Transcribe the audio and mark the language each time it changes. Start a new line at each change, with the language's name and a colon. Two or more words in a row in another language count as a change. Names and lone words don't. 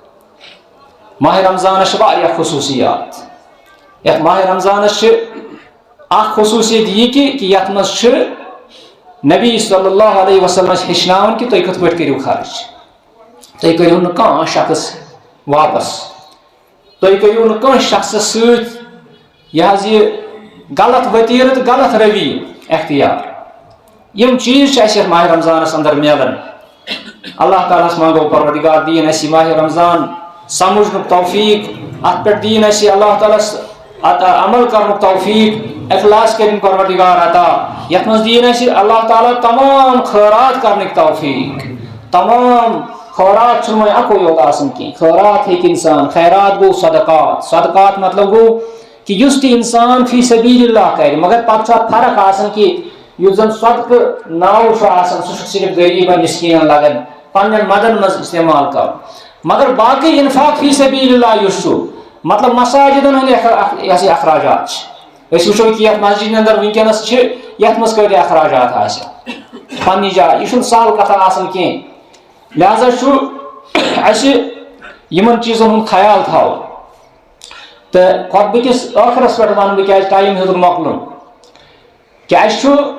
Kashmiri: ماہ رمضانس چھِ واریاہ خصوٗصیات یتھ ماہ رمضانس چھِ اکھ خصوٗصیت یہ کہ یتھ منٛز چھِ نبی
Arabic: صلی اللہ علیہ وسلم
Kashmiri: ہیٚچھناوان کہ تُہۍ کِتھ پٲٹھۍ کٔرِو خرچ تُہۍ کٔرِو نہٕ کانٛہہ شخص واپس تُہۍ کٔرِو نہٕ کٲنٛسہِ شخصس سۭتۍ یہ غلط وتیرٕ تہٕ غلط روی اختیار یم چیز چھِ اَسہِ یتھ ماہ رمضانس اندر میلان اللہ تعالیٰ ہس منگو پروردگار دین اَسہِ ماہ رمضان سمجھنُک توفیق ات پٮ۪ٹھ دین اَسہِ اللہ تعالیٰ عمل کرنُک توفیق اخلاص کرن پروردگار عطا یتھ منٛز دین اَسہِ اللہ تعالیٰ تمام خیرات کرنٕکۍ توفیق تمام خیرات چھُنہٕ وۄنۍ اکُے یوت آسان کینٛہہ خیرات ہیٚکہِ انسان خیرات گوٚو صدقات صدقات مطلب گوٚو کہ یُس تہِ انسان
Arabic: فی سبیل اللہ
Kashmiri: کرِ مگر پتہٕ چھُ اتھ فرق آسان کہ یُس زن صدقہٕ ناو چھُ آسان سُہ چھُ صرف غریٖبن مسکیٖنن لگان پننٮ۪ن مدن منٛز استعمال کرُن مگر باقٕے
Arabic: انفاق فی سبیل اللہ
Kashmiri: یُس چھُ مطلب مساجدن ہٕنٛدۍ اخراجات چھِ أسۍ وٕچھو کہ یتھ مسجدِ اندر ونکیٚنس چھِ یتھ منٛز کۭتیاہ اخراجات آسن پننہِ جایہِ یہ چھُنہٕ سہل کتھا آسان کینٛہہ لہذا چھُ اَسہِ یِمن چیٖزن ہُنٛد خیال تھاوُن تہٕ خۄطبہٕ کِس ٲخرس پٮ۪ٹھ ونہٕ بہٕ کیازِ ٹایم ہیوٚتُن مۄکلُن کہ اَسہِ چھُ